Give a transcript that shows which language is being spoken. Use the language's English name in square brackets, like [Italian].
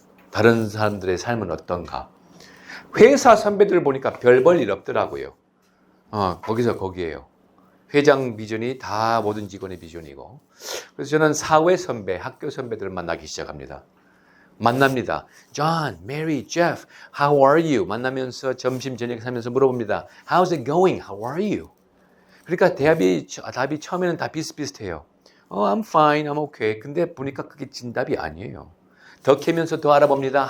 [Korean] 다른 사람들의 삶은 어떤가? 회사 선배들을 보니까 별 볼 일 없더라고요. 거기서 거기에요. 회장 비전이 다 모든 직원의 비전이고. 그래서 저는 사회 선배, 학교 선배들을 만나기 시작합니다. 만납니다. [English] John, Mary, Jeff, how are you? [Korean] 만나면서 점심 저녁 하면서 물어봅니다. [English] How's it going? How are you? [Korean] 그러니까 답이 처음에는 다 비슷비슷해요. [English] I'm fine, I'm okay. [Korean] 근데 보니까 그게 진답이 아니에요. 더 캐면서 더 알아봅니다.